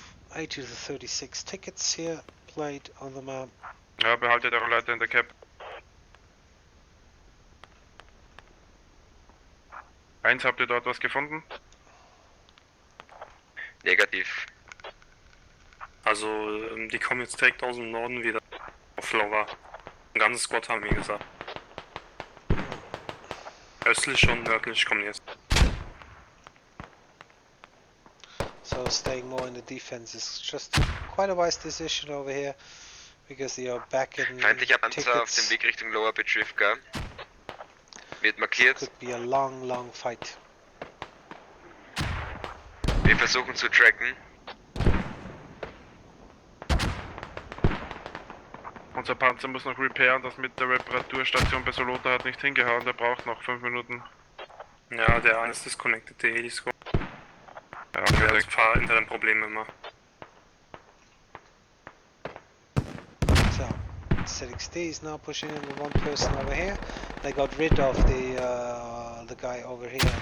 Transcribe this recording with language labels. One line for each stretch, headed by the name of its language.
English: 80 to 36 tickets here, played on the map.
German: Ja, behaltet eure Leute in der Cap. Eins, habt ihr dort was gefunden? Negativ. Also, die kommen jetzt direkt aus dem Norden wieder auf Lora. Ein ganzes Squad haben wir gesagt. Östlich und nördlich kommen jetzt.
English: So staying more in the defense is just quite a wise decision over here, because they are back in
German: Feindlicher Panzer auf dem
English: tickets.
German: Weg Richtung Lower Betrifka. Wird markiert.
English: Could be a long fight.
German: Wir versuchen zu tracken. Unser Panzer muss noch repairen, das mit der Reparaturstation bei Solota hat nicht hingehauen, der braucht noch 5 Minuten. Ja, der eine ist disconnected, der Heli-Squad. Ja, Der hat perfekt. ein paar interne Probleme immer.
English: So, ZXD is now pushing in with one person over here. They got rid of the guy over here